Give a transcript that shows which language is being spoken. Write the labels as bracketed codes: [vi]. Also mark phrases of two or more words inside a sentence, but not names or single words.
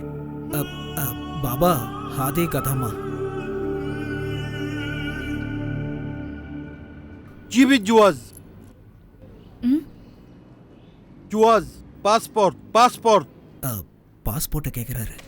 [ar] பாபா ஹாதே கதாமா. جيب الجواز. جواز باسبورت. [ta] பாஸ்போர்ட்டை கேட்குறாரு.